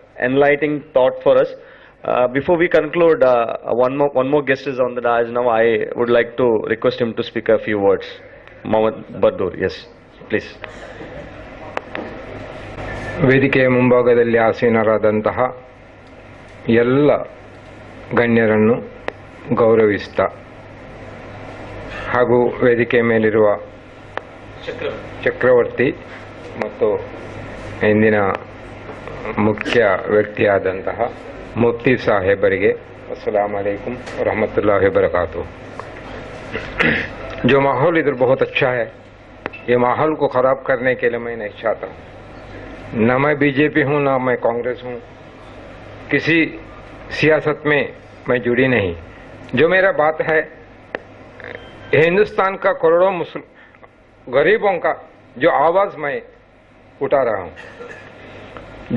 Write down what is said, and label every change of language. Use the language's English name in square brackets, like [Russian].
[English] Enlightening thought for us. Before we conclude, one more guest is on the dais now. I would like to request him to speak a few words. Mohammed Badur, yes, please. [Kannada] ವೇದಿಕೆಯ ಮುಂಭಾಗದಲ್ಲಿ ಆಸೀನರಾದಂತಹ ಎಲ್ಲ ಗಣ್ಯರನ್ನು ಗೌರವಿಸ್ತಾ ಹಾಗೂ ವೇದಿಕೆಯ ಮೇಲಿರುವ ಚಕ್ರವರ್ತಿ ಮತ್ತು ಇಂದಿನ ಮುಖ್ಯ ವ್ಯಕ್ತಿಯಾದಂತಹ मुफ्ती साहेबರಿಗೆ [Hindi] अस्सलाम वालेकुम रहमतुल्लाहि व बरकातहू। जो माहौल इधर बहुत अच्छा है, ये माहौल को ख़राब करने के लिए मैं नहीं चाहता हूँ। न मैं बीजेपी हूँ, ना मैं कांग्रेस हूँ, किसी सियासत में मैं जुड़ी नहीं। जो मेरा बात है, हिंदुस्तान का करोड़ों गरीबों का जो आवाज़ मैं उठा रहा हूँ।